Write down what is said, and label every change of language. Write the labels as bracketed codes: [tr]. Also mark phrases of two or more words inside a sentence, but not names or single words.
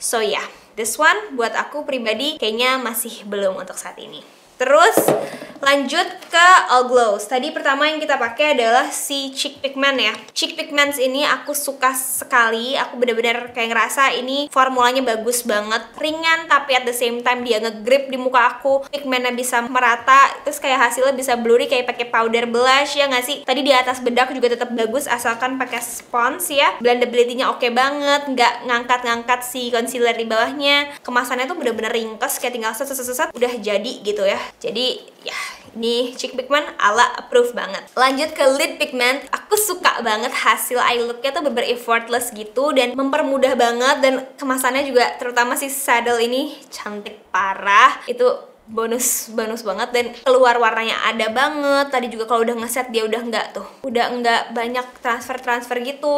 [en] So yeah, this one [id] buat aku pribadi kayaknya masih belum untuk saat ini. Terus lanjut ke All Glows. Tadi pertama yang kita pakai adalah si Cheek Pigment ya. Cheek Pigments ini aku suka sekali. Aku bener-bener kayak ngerasa ini formulanya bagus banget, ringan tapi [en] at the same time [id] dia nge-grip di muka aku. Pigmentnya bisa merata, terus kayak hasilnya bisa blurry kayak pakai [en] powder blush [id] ya nggak sih? Tadi di atas bedak juga tetap bagus asalkan pakai spons ya. Blendability-nya oke banget, nggak ngangkat-ngangkat si concealer di bawahnya. Kemasannya tuh bener-bener ringkes, kayak tinggal set udah jadi gitu ya. Jadi ya ini Cheek Pigment ala approve banget. Lanjut ke Lid Pigment. Aku suka banget hasil [en] eye look- [id] nya tuh bener effortless gitu dan mempermudah banget. Dan kemasannya juga, terutama si saddle ini cantik parah. Itu bonus banget dan keluar warnanya ada banget. Tadi juga kalau udah ngeset dia udah nggak banyak transfer gitu.